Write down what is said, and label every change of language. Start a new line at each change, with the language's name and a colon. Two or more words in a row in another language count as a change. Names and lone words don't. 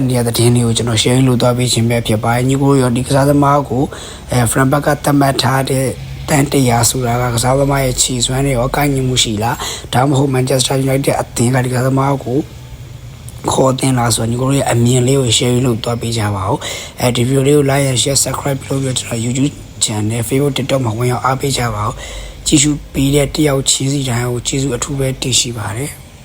Burmese: နေတဲ့သတင်းတွေကိုကျွန်တော် sharing လုပ်သွားပေးခြင်းပဲဖြစ်ပါတယ်ညီကိုရောဒီကစားသမားကိုFrankfurt ကသတ်မှတ်ထားတဲ့တန်100ဆိုတာကစားသမားရဲ့ခြေစွမ်းတွေရောကိုင်းညီမှုရှိလားဒါမှမဟုတ် Manchester United အသင်းကဒီကစားသမားကိုခေါ်တင်လာဆိုညီကိုရဲ့အမြင်လေးကို share လုပ်သွားပေးကြပါဦးဒီ video လေးကို
English: like and share subscribe
Burmese: လုပ်ပြီးတော့ကျွန်တော် YouTube channel Facebook TikTok မှာဝင်ရောက်အားပေးကြပါဦးကြည့်ရှုပေးတဲ့တယောက်ချင်းစီတိုင်းကိုကျေးဇူးအထူးပဲတင်ရှိပါတယ်